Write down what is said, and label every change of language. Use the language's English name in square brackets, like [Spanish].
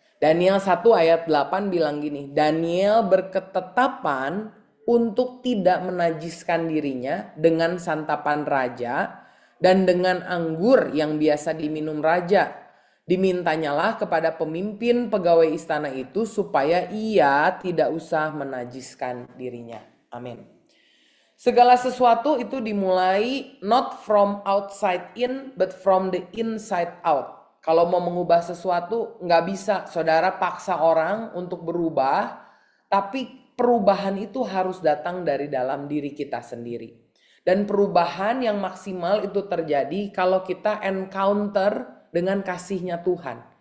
[Indonesian] Daniel 1 ayat 8 bilang gini, Daniel berketetapan untuk tidak menajiskan dirinya dengan santapan raja dan dengan anggur yang biasa diminum raja. Dimintanyalah kepada pemimpin pegawai istana itu supaya ia tidak usah menajiskan dirinya. Amin. Segala sesuatu itu dimulai [English] not from outside in but from the inside out. [Indonesian] Kalau mau mengubah sesuatu nggak bisa saudara paksa orang untuk berubah, tapi perubahan itu harus datang dari dalam diri kita sendiri. Dan perubahan yang maksimal itu terjadi kalau kita encounter dengan kasihnya Tuhan.